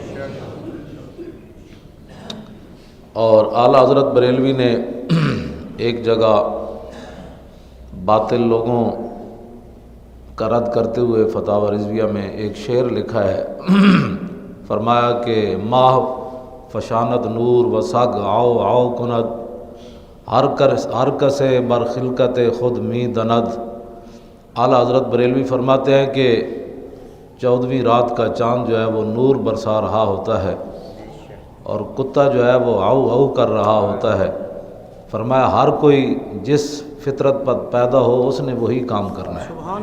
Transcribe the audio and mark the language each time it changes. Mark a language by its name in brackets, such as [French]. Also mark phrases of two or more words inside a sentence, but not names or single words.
[Urdu] اور اعلیٰ حضرت بریلوی نے ایک جگہ باطل لوگوں کا رد کرتے ہوئے فتاوی رضویہ میں ایک شعر لکھا ہے، فرمایا کہ [Persian] ماہ فشاند نور و سگ آؤ آؤ کند، ہر کسے بر خلقت خود می دند۔ [Urdu] اعلیٰ حضرت بریلوی فرماتے ہیں کہ 14ویں رات کا چاند جو ہے وہ نور برسا رہا ہوتا ہے اور کتا جو ہے وہ آؤ آؤ کر رہا ہوتا ہے۔ فرمایا ہر کوئی جس فطرت پر پیدا ہو اس نے وہی کام کرنا ہے۔